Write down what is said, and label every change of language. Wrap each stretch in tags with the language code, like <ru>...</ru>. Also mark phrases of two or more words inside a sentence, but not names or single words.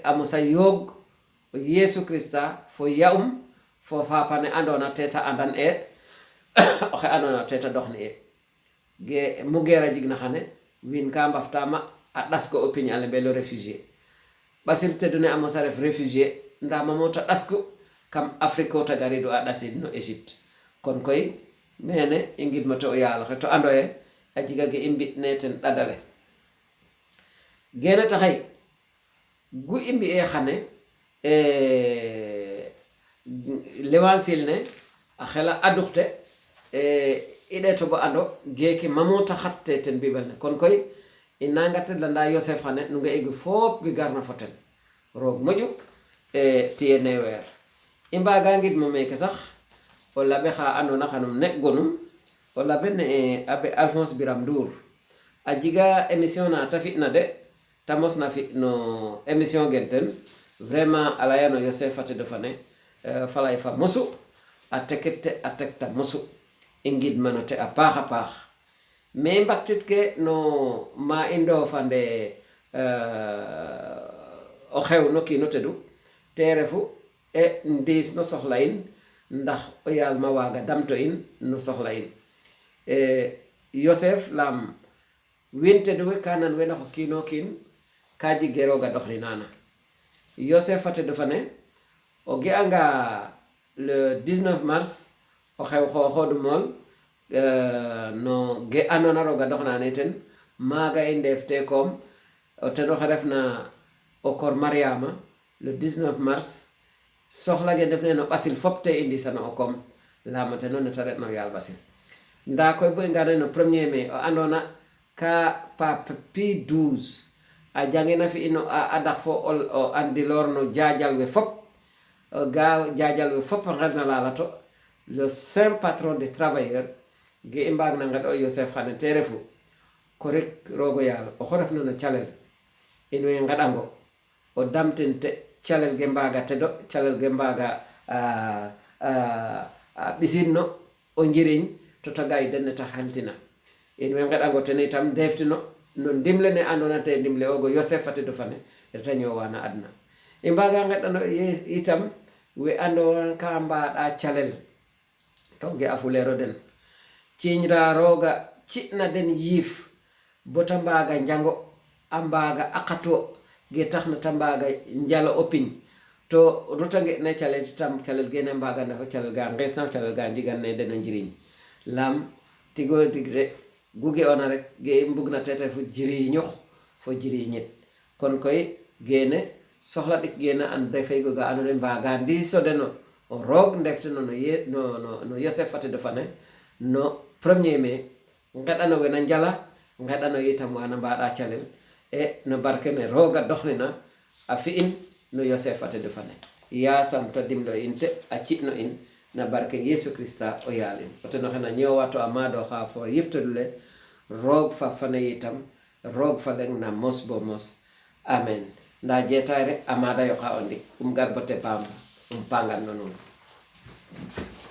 <srr>amosa yog Yesu Christa fo yaum fo fapane andona teta andan oxe andona teta doxni ge mugera jigna xane win ka mbaftama a dasko opinion ale belo réfugié basil tedune amosa ref réfugié nda mamota dasko kam Afrique ta garido a dasid no Egypte kon koy mene ingid mato yalla to andoye ajiga ge imbi neten dadale gene taxay gu imbi xane l'évangile ne a xela aduxte ide to bo ando geke mamota xatte ten bibel ne kon koy inangate landa Yosef xane nu nga egu fop gi garna foten rog moju tiye ne wer imbaga ngid mo meke sax o labe xa andona xanum ne gonum o labe ne abe Alphonse Biram Ndour a jiga émission na ta fitna de ta mosna fi no émission genten vraiment alayano Yosef fate do fane falay fa mosu a tekete a tekta mosu ingid manote a pax mais mbaktit ke no ma indo fande o xew no kino tedu te refu ndis no soxla in ndax o yal ma waga damto in no soxla in Yosef lam winte do kanan wena ko kino kin kaji geroga doxni nana Yosef fate do fane o ge anga le 19 mars o xew xodu mol no ge anona roga doxna neten maga indefte kom o teno xarefna o kor Mariama le 19 mars soxla ge defne no basil fopte indi sana o kom lamate non taret no yal basil nda koy boy ngane no 1er mai o andona ka pape Pie 12 a jangena fi ino a dafo o andilor no jajal we fop ga jajal we fop ngalna lalato</srr> <fr>le saint patron des travailleurs</fr> <srr>ge imbag na ngado Yosef xane terefu ko rek rogo yalla o xorafna no calel ino ngadango o damtente calel ge mbaga tedo calel ge mbaga bisinno o njiriñ to tagay denne ta haltina in we ngeɗango ten itam deftino no ndimle ne andona te ndimle ogo Yosef fati do fane reta ñowana adna i mbaga ngeɗano itam we ando ka mbaɗa calel to ge afulero den ciñra roga ci'na den yiif bota mbaga njango a mbaga aqato ge taxna ta mbaga njalo opiñ to rutange ne calel tam calel gene mbaga na calel ga ngesna calel ga jigan ne den njiriñ lam tigo tigre guge ona rek ge mbugna tete fu jiri ñox fo jiri ñet kon koy gene soxla dik gene an defay go ga anone mbaga ndi so deno o rog ndefte no Yosef fati do fane no 1er mai ngaɗano wena njala ngaɗano yitam wana mbaɗa calel no barke ne roga doxnina a fi'in no Yosef fati do fane yasam to dimlo inte a ci'no in na barke Yesu Krista o yalin otono xena ñowato a maado xa fo yiftodule roog fa fane yitam roog fa leng na mos bo mos amen nda jetay rek a maada yoqa o ndik garbote pam pangan no nuun</srr>